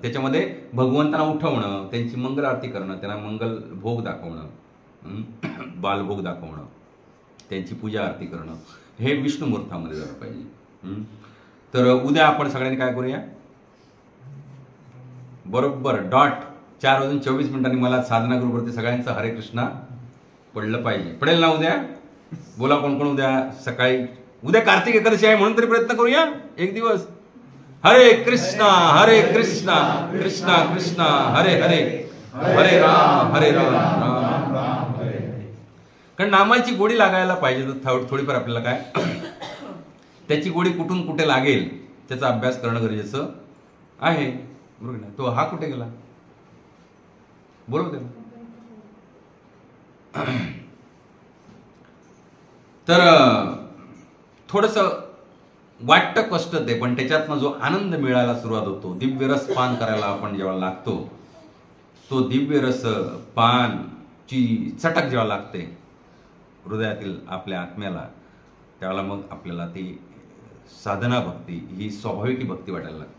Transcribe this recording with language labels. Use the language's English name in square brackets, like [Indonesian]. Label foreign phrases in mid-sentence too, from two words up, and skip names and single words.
[Marathi] त्याच्यामध्ये भगवंतांना उठवणं, त्यांची मंगल आरती करणं, त्यांना मंगल भोग दाखवणं, बालभोग दाखवणं, त्यांची पूजा आरती करणं, हे विष्णू मुहूर्तामध्ये झालं पाहिजे. तर उद्या आपण सगळ्यांनी काय करूया? बरोबर डॉट 4:24 मला साधना ग्रुपवरती सगळ्यांचं हरे कृष्णा पडलं पाहिजे. पडेल ना उद्या? बोला कोण कोण उद्या सकाळी. उद्या कार्तिक एकादशी आहे म्हणून तरी प्रयत्न करूया एक दिवस. [Sanskrit] हरे कृष्णा कृष्णा कृष्णा हरे हरे, हरे राम राम राम हरे हरे. [Marathi] कारण नामाची गोडी लागायला पाहिजे. तर थोडीफार आपल्याला काय त्याची गोडी कुठून कुठे लागेल त्याचा अभ्यास करणं गरजेचं आहे. बरोबर ना. तो हा कुठे गेला बोलव त्याला. तर थोडंसं वाटतं कष्ट ते, पण त्याच्यातनं जो आनंद मिळायला सुरुवात होतो, दिव्य रस पान करायला आपण जेव्हा लागतो, तो दिव्य रस पानची चटक जेव्हा लागते हृदयातील आपल्या आत्म्याला, त्यावेळेला मग आपल्याला ती साधना भक्ती ही स्वाभाविक भक्ती वाटायला लागते.